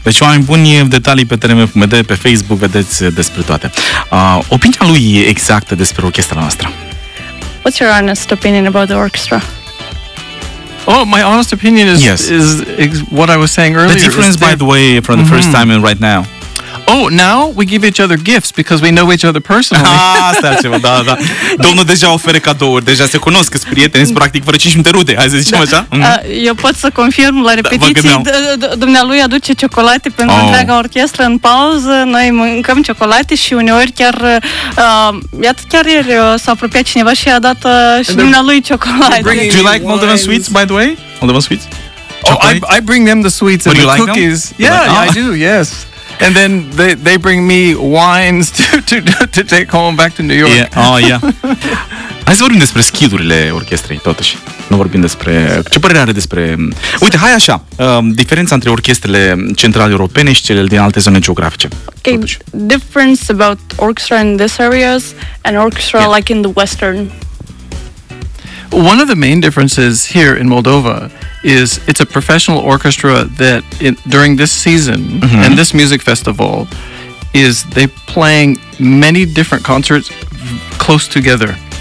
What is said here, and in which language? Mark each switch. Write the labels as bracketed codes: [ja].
[ro] Deci oameni buni, detalii pe TRM.md, pe Facebook, vedeți despre toate. Opinia lui e exactă despre orchestra noastră. [en] What's your honest opinion about the orchestra? Oh, my honest opinion is, yes. is what I was saying earlier. The difference, by the way, from the first time and right now. Oh, now we give each other gifts because we know each other personally. [ro] Ah, stai ceva, da. Domnul deja oferă cadouri, deja se cunosc, sunt prieteni, sunt practic fără 5 minute rude, hai să zicem așa. Eu pot să confirm la repetiții, dumnealui aduce ciocolate pentru întreaga orchestră în pauză, noi mâncăm ciocolate și uneori chiar, iată, chiar ieri s-a apropiat cineva și a dat și dumnealui ciocolate. [en] Do you like Moldovan sweets, by the way? Moldovan sweets? Oh, I bring them the sweets and the cookies. Yeah, I do, yes. And then they bring me wines to take home back to New York. Yeah. Oh, yeah. [ro] Hai să vorbim despre skill-urile orchestrei, totuși. Nu vorbim despre... Ce părere are despre... Uite, hai așa, diferența între orchestrele centrale europene și cele din alte zone geografice. Okay, totuși. [en] Difference about orchestra in these areas and orchestra like in the Western. One of the main differences here in Moldova is it's a professional orchestra that during this season and this music festival is they playing many different concerts close together.